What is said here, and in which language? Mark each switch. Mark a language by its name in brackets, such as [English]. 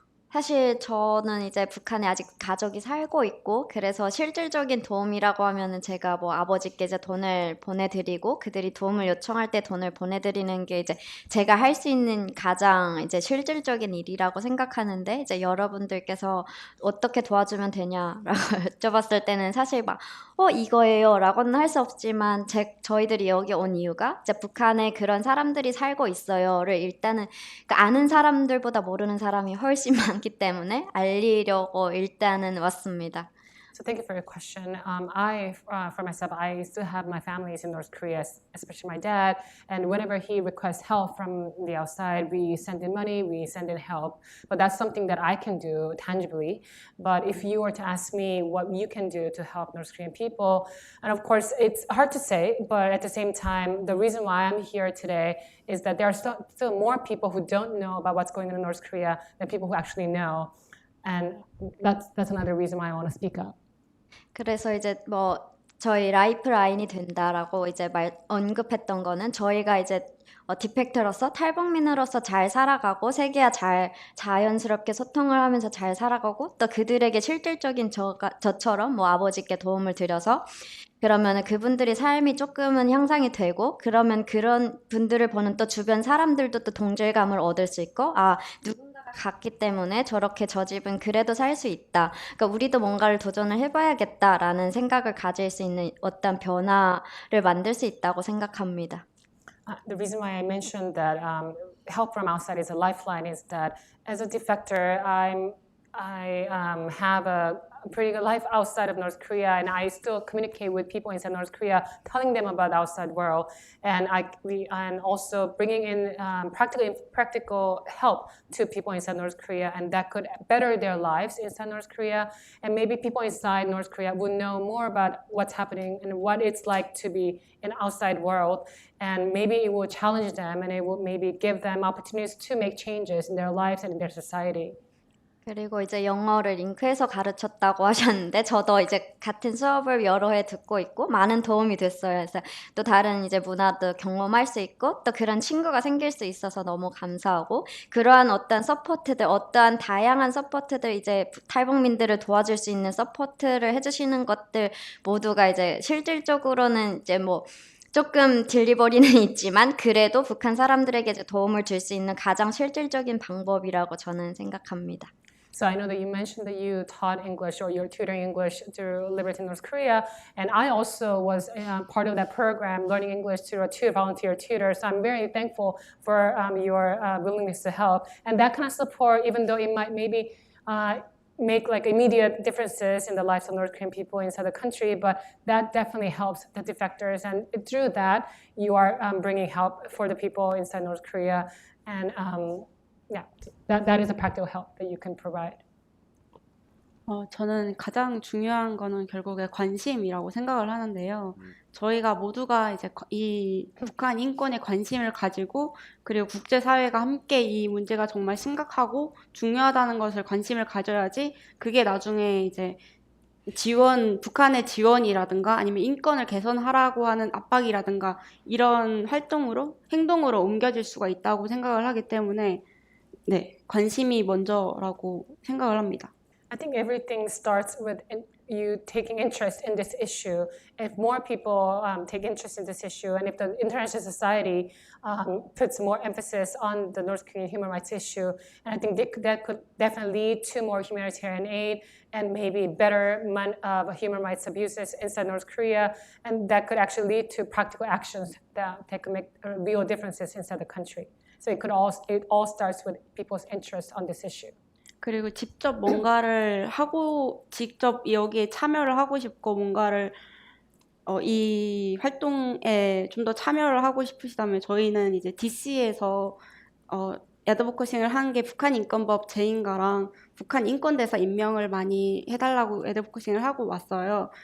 [Korean] 사실 저는 이제 북한에 아직 가족이 살고 있고, 그래서 실질적인 도움이라고 하면은 제가 뭐 아버지께 이제 돈을 보내드리고, 그들이 도움을 요청할 때 돈을 보내드리는 게 이제 제가 할 수 있는 가장 이제 실질적인 일이라고 생각하는데, 이제 여러분들께서 어떻게 도와주면 되냐라고 여쭤봤을 때는 사실 막 이거예요 라고는 할 수 없지만, 저희들이 여기 온 이유가 이제 북한에 그런 사람들이 살고 있어요를 일단은 그러니까 아는 사람들보다 모르는 사람이 훨씬 많기 때문에 알리려고 일단은 왔습니다. [English] So thank you for your question. For myself, I still have my families in North Korea, especially my dad. And whenever he requests help from the outside, we send in money, we send in help. But that's something that I can do tangibly. But if you were to ask me what you can do to help North Korean people, and of course, it's hard to say, but at the same time, the reason why I'm here today is that there are still more people who don't know about what's going on in North Korea than people who actually know. And that's another reason why I want to speak up. [Korean] 그래서 이제 뭐 저희 라이프라인이 된다라고 이제 언급했던 거는 저희가 이제 디펙터로서 탈북민으로서 잘 살아가고 세계와 잘 자연스럽게 소통을 하면서 잘 살아가고 또 그들에게 실질적인 저처럼 뭐 아버지께 도움을 드려서 그러면 그분들이 삶이 조금은 향상이 되고 그러면 그런 분들을 보는 또 주변 사람들도 또 동질감을 얻을 수 있고 누군가가 갔기 때문에 저렇게 저 집은 그래도 살 수 있다. 그러니까 우리도 뭔가를 도전을 해봐야겠다라는 생각을 가질 수 있는 어떤 변화를 만들 수 있다고 생각합니다. [English] The reason why I mentioned that help from outside is a lifeline is that as a defector, I have a pretty good life outside of North Korea, and I still communicate with people inside North Korea, telling them about the outside world, and also bringing in practical help to people inside North Korea, and that could better their lives inside North Korea, and maybe people inside North Korea would know more about what's happening and what it's like to be in outside world, and maybe it will challenge them, and it will maybe give them opportunities to make changes in their lives and in their society. [Korean] 그리고 이제 영어를 링크에서 가르쳤다고 하셨는데 저도 이제 같은 수업을 여러 해 듣고 있고 많은 도움이 됐어요. 그래서 또 다른 이제 문화도 경험할 수 있고 또 그런 친구가 생길 수 있어서 너무 감사하고 그러한 어떤 서포트들, 어떠한 다양한 서포트들 이제 탈북민들을 도와줄 수 있는 서포트를 해주시는 것들 모두가 이제 실질적으로는 이제 뭐 조금 딜리버리는 있지만 그래도 북한 사람들에게 도움을 줄 수 있는 가장 실질적인 방법이라고 저는 생각합니다. [English] So I know that you mentioned that you taught English or you're tutoring English through Liberty North Korea, and I also was part of that program, learning English through a volunteer tutor. So I'm very thankful for your willingness to help. And that kind of support, even though it might maybe make like immediate differences in the lives of North Korean people inside the country, but that definitely helps the defectors. And through that, you are bringing help for the people inside North Korea. And yeah, that is a practical help that you can provide. [Korean] 저는 가장 중요한 거는 결국에 관심이라고 생각을 하는데요. 저희가 모두가 이제 이 북한 인권에 관심을 가지고 그리고 국제사회가 함께 이 문제가 정말 심각하고 중요하다는 것을 관심을 가져야지 그게 나중에 이제 북한의 지원이라든가 아니면 인권을 개선하라고 하는 압박이라든가 이런 행동으로 옮겨질 수가 있다고 생각을 하기 때문에 네, 관심이 먼저라고 생각을 합니다. [English] I think everything starts with you taking interest in this issue. If more people take interest in this issue, and if the international society puts more emphasis on the North Korean human rights issue, and I think that could definitely lead to more humanitarian aid and maybe better human rights abuses inside North Korea, and that could actually lead to practical actions that could make real differences inside the country. So it all starts with people's interest on this issue. [Korean] 그리고 직접 뭔가를 하고 직접 여기에 참여를 하고 싶고 뭔가를 이 활동에 좀 더 참여를 하고 싶으시다면 저희는 이제 DC에서 애드보커싱을 한 게 북한 인권법 제인가랑 북한 인권대사 임명을 많이 해달라고 애드보커싱을 하고 왔어요.